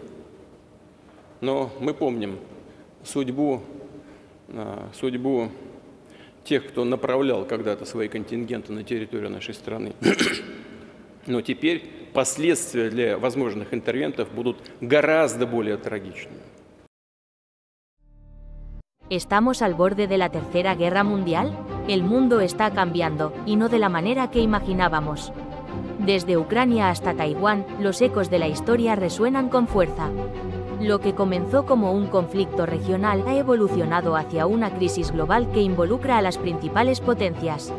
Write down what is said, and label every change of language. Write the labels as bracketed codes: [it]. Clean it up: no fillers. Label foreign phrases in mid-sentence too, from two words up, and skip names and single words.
[ru] Но мы помним судьбу тех, кто направлял когда-то свои контингенты на территорию нашей страны. Но теперь последствия для возможных интервентов будут гораздо более трагичными. [es] ¿Estamos al borde de la Tercera Guerra Mundial? El mundo está cambiando, y no de la manera que imaginábamos. Desde Ucrania hasta Taiwán, los ecos de la historia resuenan con fuerza. Lo que comenzó como un conflicto regional ha evolucionado hacia una crisis global que involucra a las principales potencias.